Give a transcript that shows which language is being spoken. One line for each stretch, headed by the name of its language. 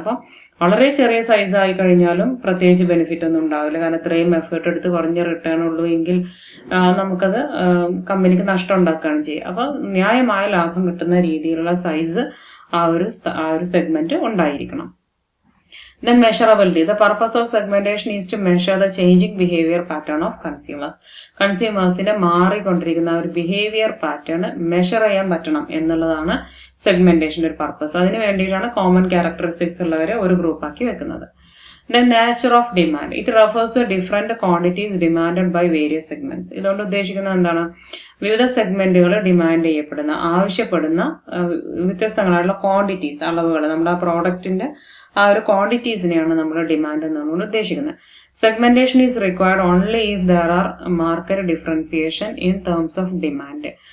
Malayalam: അപ്പം വളരെ ചെറിയ സൈസ് ആയി കഴിഞ്ഞാലും പ്രത്യേകിച്ച് ബെനിഫിറ്റ് ഒന്നും ഉണ്ടാവില്ല. കാരണം ഇത്രയും എഫേർട്ട് എടുത്ത് കുറഞ്ഞ റിട്ടേൺ ഉള്ളൂ എങ്കിൽ നമുക്കത് കമ്പനിക്ക് നഷ്ടം ഉണ്ടാക്കുകയാണ് ചെയ്യുക. അപ്പൊ ന്യായമായ ലാഭം കിട്ടുന്ന രീതിയിലുള്ള സൈസ് ആ ഒരു സെഗ്മെന്റ് ഉണ്ടായിരിക്കണം.
English: Then measurability. The purpose of segmentation is to measure the changing behavior pattern of consumers.
Malayalam: കൺസ്യൂമേഴ്സിന്റെ മാറിക്കൊണ്ടിരിക്കുന്ന ഒരു ബിഹേവിയർ പാറ്റേൺ മെഷർ ചെയ്യാൻ പറ്റണം എന്നുള്ളതാണ് സെഗ്മെന്റേഷന്റെ ഒരു പർപ്പസ്. അതിന് വേണ്ടിയിട്ടാണ് കോമൺ ക്യാരക്ടറിസ്റ്റിക്സ് ഉള്ളവരെ ഒരു ഗ്രൂപ്പാക്കി വെക്കുന്നത്.
English: The nature of demand. It refers to different quantities demanded by various segments.
Malayalam: ഇതുകൊണ്ട് ഉദ്ദേശിക്കുന്നത് എന്താണ്? വിവിധ സെഗ്മെന്റുകൾ ഡിമാൻഡ് ചെയ്യപ്പെടുന്ന, ആവശ്യപ്പെടുന്ന വ്യത്യസ്തങ്ങളായിട്ടുള്ള ക്വാണ്ടിറ്റീസ്, അളവുകൾ, നമ്മുടെ ആ പ്രോഡക്റ്റിന്റെ ആ ഒരു ക്വാണ്ടിറ്റീസിനെയാണ് നമ്മൾ ഡിമാൻഡ് എന്നാണ് ഉദ്ദേശിക്കുന്നത്.
English: Segmentation is required only if there are market differentiation in terms of demand.